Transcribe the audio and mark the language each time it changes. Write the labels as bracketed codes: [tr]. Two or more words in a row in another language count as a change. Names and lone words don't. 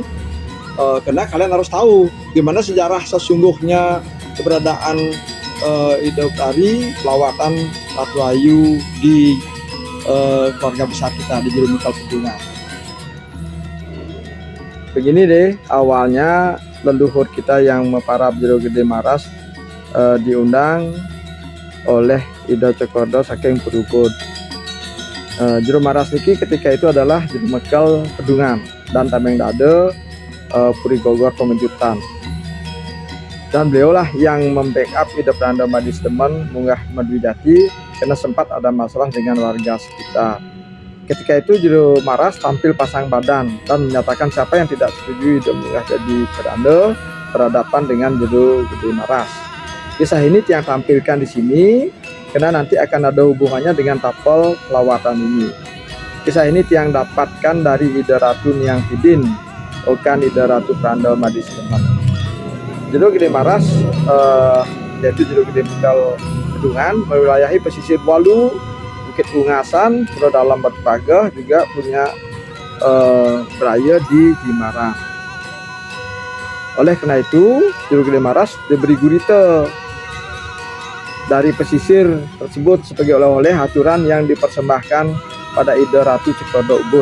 [id] Karena kalian harus tahu gimana sejarah sesungguhnya keberadaan hidup dari pelawatan Ratu Ayu di keluarga besar kita di Jero Mekal Pedungan. Begini deh, awalnya leluhur kita yang meparab Jero Gede Maras diundang oleh Ida Cokordo saking Perubud. Jero Maras niki ketika itu adalah Jero Mekal Pedungan dan Tameng Dade Puri Gogor Pemejutan. Dan beliaulah yang membackup Ida Pranda Madis Demen munggah Madwijati karena sempat ada masalah dengan warga sekitar. Ketika itu Jero Maras tampil pasang badan dan menyatakan siapa yang tidak setuju Ida munggah jadi Pranda berhadapan dengan Jero Gede Maras. Kisah ini yang tampilkan di sini karena nanti akan ada hubungannya dengan tapel pelawatan ini. Kisah ini yang dapatkan dari Ida Ratu Niang Tidin, bukan Ida Ratu Pranda Madis Demen. Jero Gede Maras yaitu Jero Gede Mekal Pedungan mewilayahi pesisir Walu, Bukit Ungasan, Pura Dalam Batu Pagah, juga punya beraya di Jimarang. Oleh karena itu Jero Gede Maras diberi gurita dari pesisir tersebut sebagai oleh-oleh aturan yang dipersembahkan pada Ida Ratu Cokordo Ubud.